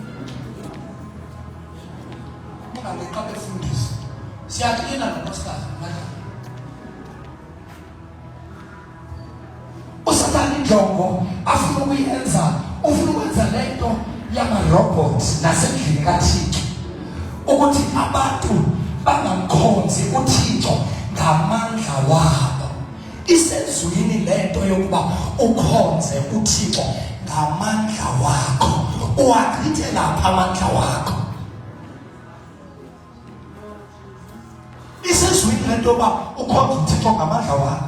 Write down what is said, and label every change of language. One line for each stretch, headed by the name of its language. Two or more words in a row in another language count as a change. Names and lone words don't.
Xhosa: Ungabeqa befundisa. Siyaklina nonkosikazi manje. Usathana injongo afuna ukuyenza, ufuna ukwenza lento yama-robots nasendlini kaThixo ukuthi abantu bangamkhonzi uThixo ngamandla wabo. Isezwini lento yokuba ukhonze uThixo ngamandla wakho. Uwachithe lapha amandla wakho. Isezwini lento yokuba ukhonze uThixo ngamandla wakho.